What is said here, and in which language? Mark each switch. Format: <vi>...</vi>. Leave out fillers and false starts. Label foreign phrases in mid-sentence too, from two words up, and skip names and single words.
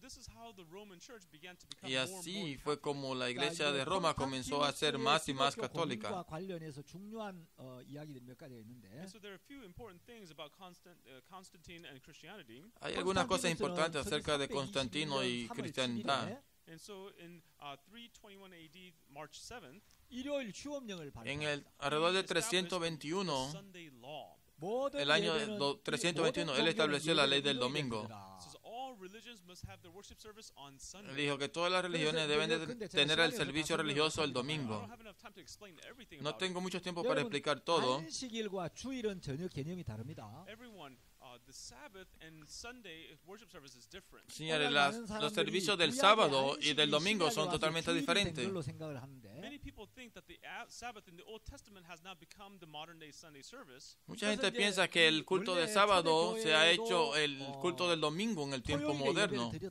<es>Y así fue como la iglesia de Roma comenzó a ser más y más católica.</es> <ko>관련해서 중요한 이야기들이 몇 가지가 있는데</ko> <es>Hay algunas cosas importantes acerca de Constantino y cristiandad.</es> <ko>일요일 휴업령을</ko> <es>En el alrededor de 321, el año 321, él estableció la ley del domingo. Dijo que todas las religiones deben de tener el servicio religioso el domingo. No tengo mucho tiempo para explicar todo.</es> <ko>안식일과 주일은 전혀 개념이 다릅니다.</ko> <es>Señores, los servicios del sábado y del domingo son totalmente diferentes. Mucha gente piensa que el culto del sábado se ha hecho el culto del domingo en el tiempo moderno.</es>